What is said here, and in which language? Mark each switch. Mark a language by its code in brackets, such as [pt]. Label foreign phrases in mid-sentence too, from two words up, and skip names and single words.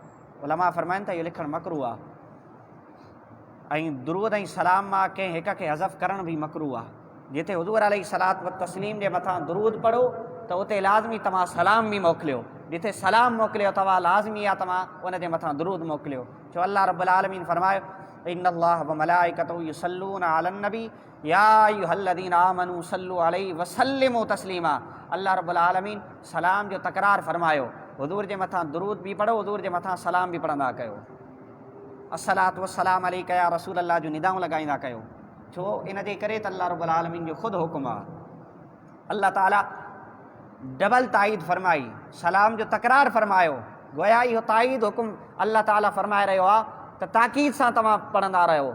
[sd] उलमा फरमाइनि था इहो लिखणु मकरूह आहे। ऐं दुरूद ऐं सलाम मां कंहिं हिक खे हज़फ़ करण बि मकरूह आहे। जिते हुज़ूर [ar] عليه الصلاة والتسليم [sd] जे मथां दुरूद पढ़ो त उते लाज़मी तव्हां सलाम बि मोकिलियो, जिथे सलाम मोकिलियो तव्हां लाज़मी आहे तव्हां उन जे मथां दुरूद मोकिलियो। छो अल्लाह रब्बुल आलमीन फरमायो [ar] إن الله وملائكته يصلون على النبي يا أيها الذين آمنوا صلوا عليه وسلموا تسليما. [sd] अल्लाह [ar] رب العالمين [sd] सलाम जो तकरार फरमायो, हुज़ूर जे मथां दुरूद बि पढ़ो, हुज़ूर जे मथां सलाम बि पढ़ंदा कयो। [ar] الصلاة والسلام عليك يا رسول الله [sd] जो निदाऊं लॻाईंदा कयो। छो इन जे करे त अल्लाह [ar] رب العالمين [sd] जो ख़ुदि हुकुम आहे। अल्लाह ताला डबल ताईद फरमाई, सलाम जो तकरार फरमायो। गोया इहो ताईद हुकुम अल्लाह ताला फरमाए रहियो आहे त ताक़ीद सां तव्हां पढ़ंदा रहियो।